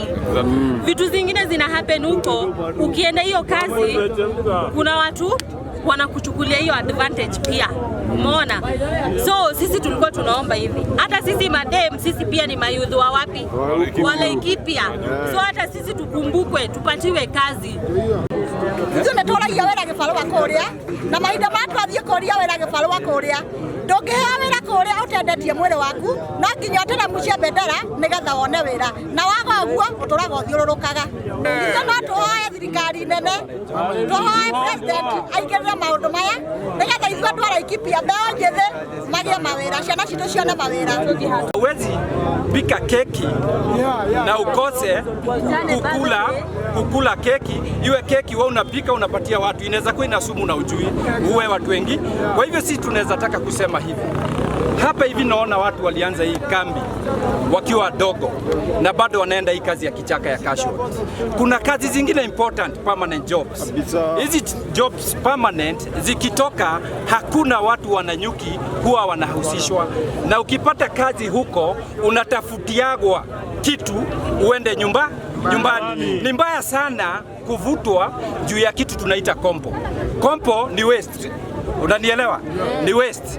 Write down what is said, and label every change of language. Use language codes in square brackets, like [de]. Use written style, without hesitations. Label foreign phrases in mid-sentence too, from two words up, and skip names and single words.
[sw] Vitu zingine zina happen huko, ukienda hiyo kazi kuna watu wanakuchukulia hiyo advantage pia. Umeona? So sisi tulikuwa tunaomba hivi. Hata sisi madem, sisi pia ni mayouth wa wapi? Wale Laikipia. So hata sisi tukumbukwe, tupatiwe kazi. [ki] Ndio natola ya wera gĩbarũa kũrĩa na mahinda matwathie kũrĩa wera gĩbarũa kũrĩa ndũngĩhea wĩra kũrĩa ũtendetie mwĩrĩ waku no nginya ũtĩre mucie bendera nĩgetha wone wĩra na waga ũguo ũtũraga ũthiũrũrũkaga. Ndio no tũhoe thirikari nene tũhoe president aingĩrĩre maũndũ maya nĩgetha ithuĩ andũ a Laikipia mbeũ njĩthĩ magĩe mawĩra, ciana citũ cione mawĩra. [sw] Huwezi pika keki na ukose kukula keki, iwe keki wewe unapika unapatia watu, inaweza kuwa ina sumu na ujui uwe watu wengi. Kwa hivyo sisi tunaweza taka kusema hivi. Hapa hivi naona watu walianza hii kambi wakiwa wadogo na bado wanaenda hii kazi ya kichaka ya casual. Kuna kazi zingine [en] important permanent jobs. [sw] Hizi [en] jobs permanent [sw] zikitoka hakuna watu wananyuki huwa wanahusishwa, na ukipata kazi huko unatafutiagwa kitu uende nyumbani. Ni mbaya sana kuvutwa juu ya kitu tunaita kompo. Kompo ni unanielewa? Ni waste.